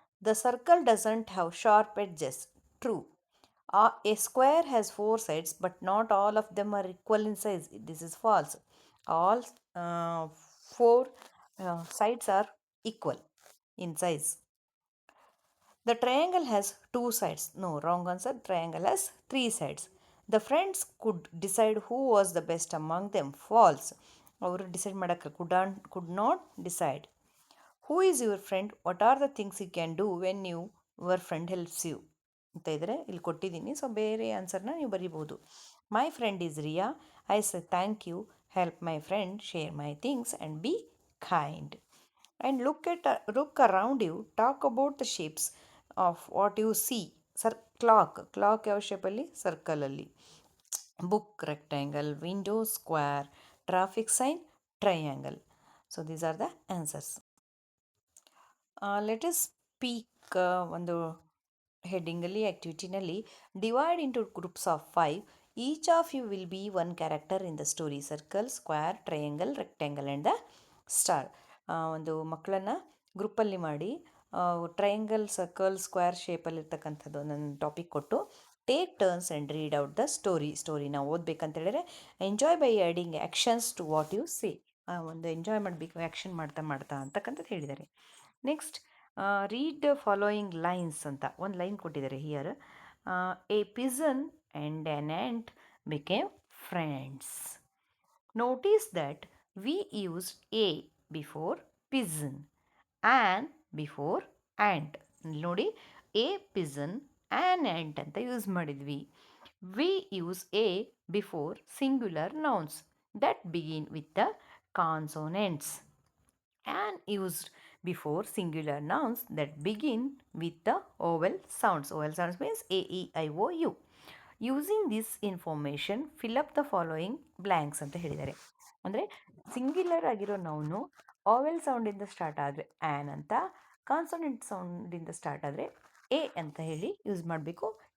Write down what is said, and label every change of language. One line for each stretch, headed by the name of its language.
English: The circle doesn't have sharp edges. True. A square has four sides, but not all of them are equal in size. This is false. All four sides are equal in size. The triangle has two sides. No, wrong answer. Triangle has three sides. The friends could decide who was the best among them. False.
Kannada: ಅವರು decide ಮಾಡೋಕ್ಕೆ
English: could not decide. Who is your friend? What are the things you can do when your friend helps you?
Kannada: ಅಂತ ಇದ್ರೆ ಇಲ್ಲಿ ಕೊಟ್ಟಿದ್ದೀನಿ, so ಬೇರೆ ಆನ್ಸರ್ನ ನೀವು ಬರಿಬೋದು.
English: My friend is Riya. I say thank you, help my friend, share my things and be kind. And look around you, talk about the shapes of what you see.
Kannada: Clock ಯಾವ ಶೇಪಲ್ಲಿ? ಸರ್ಕಲಲ್ಲಿ.
English: Book, rectangle. Window, square. Traffic sign, triangle. So these are the answers. Let us speak
Kannada: ಒಂದು ಹೆಡ್ಡಿಂಗಲ್ಲಿ ಆ್ಯಕ್ಟಿವಿಟಿನಲ್ಲಿ
English: Divide into groups of 5. Each of you will be one character in the story. Circle, square, triangle, rectangle and the star.
Kannada: ಒಂದು ಮಕ್ಕಳನ್ನು ಗ್ರೂಪಲ್ಲಿ ಮಾಡಿ triangle, circle, square ಶೇಪಲ್ಲಿರ್ತಕ್ಕಂಥದ್ದು ಒಂದೊಂದು topic ಕೊಟ್ಟು take turns and read out the ಸ್ಟೋರಿನ ಓದಬೇಕಂತ ಹೇಳಿದ್ರೆ
English: Enjoy by adding actions to what you say.
Kannada: ಒಂದು enjoy ಮಾಡಬೇಕು action ಮಾಡ್ತಾ ಮಾಡ್ತಾ ಅಂತಕ್ಕಂಥದ್ದು ಹೇಳಿದ್ದಾರೆ.
English: next read the following lines
Kannada: ಅಂತ ಒಂದು ಲೈನ್ ಕೊಟ್ಟಿದ್ದಾರೆ here.
English: A pigeon and an ant became friends. Notice that we used a before pigeon and before ant.
Kannada: ನೋಡಿ,
English: a pigeon and ant
Kannada: ಅಂತ ಯೂಸ್ ಮಾಡಿದ್ವಿ.
English: We use a before singular nouns that begin with the consonants and used before singular nouns that begin with the vowel sounds. Vowel sounds means a, e, i, o, u. Using this information fill up the following blanks
Kannada: ಅಂತ ಹೇಳಿದ್ದಾರೆ. ಅಂದರೆ singular ಆಗಿರೋ noun ಆವೆಲ್ ಸೌಂಡಿಂದ start ಆದರೆ an ಅಂತ, consonant ಸೌಂಡಿಂದ start ಆದರೆ A ಅಂತ ಹೇಳಿ use ಮಾಡಬೇಕು.